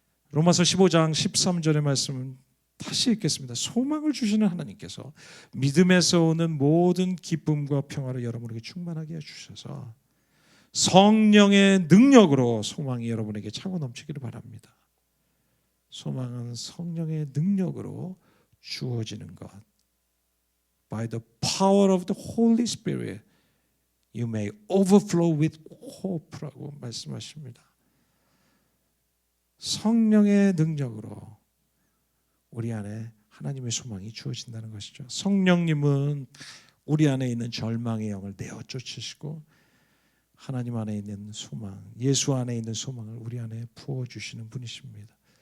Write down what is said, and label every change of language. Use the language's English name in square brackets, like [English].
[Korean] 로마서 15장 13절의 말씀은 다시 읽겠습니다. 소망을 주시는 하나님께서 믿음에서 오는 모든 기쁨과 평화를 여러분에게 충만하게 해주셔서 성령의 능력으로 소망이 여러분에게 차고 넘치기를 바랍니다. 소망은 성령의 능력으로 주어지는 것. [English] By the power of the Holy Spirit. You may overflow with hope라고 [Korean] 말씀하십니다. 성령의 능력으로 우리 안에 하나님의 소망이 주어진다는 것이죠. 성령님은 우리 안에 있는 절망의 영을 내어 쫓으시고 하나님 안에 있는 소망, 예수 안에 있는 소망을 우리 안에 부어주시는 분이십니다.